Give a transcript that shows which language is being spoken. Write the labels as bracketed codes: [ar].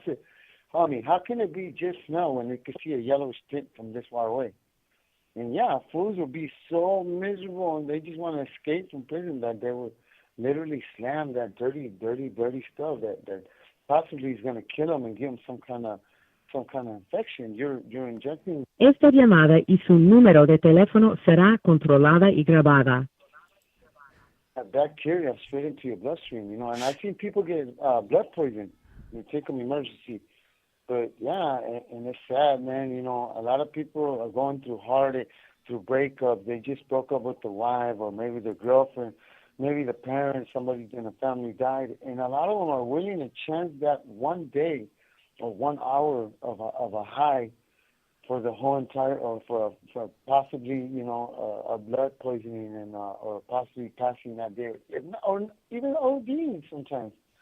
[en] I said, homie, how can it be just smell when you can see a yellowish tint from this far away? And yeah, fools will be so miserable, and they just want to escape from prison that they would literally slam that dirty stuff that possibly is going to kill them and give them some kind of infection. You're injecting. [es] Esta llamada y su número de teléfono será controlada y grabada. [en] Bacteria straight into your bloodstream, you know. And I've seen people get blood poison. You take them emergency. But yeah, and it's sad, man. You know, a lot of people are going through through breakup. They just broke up with the wife, or maybe the girlfriend, maybe the parents, somebody in the family died, and a lot of them are willing to chance that one day or 1 hour of a high for the whole entire, or for possibly, you know, a blood poisoning and or possibly passing that day, or even ODing sometimes.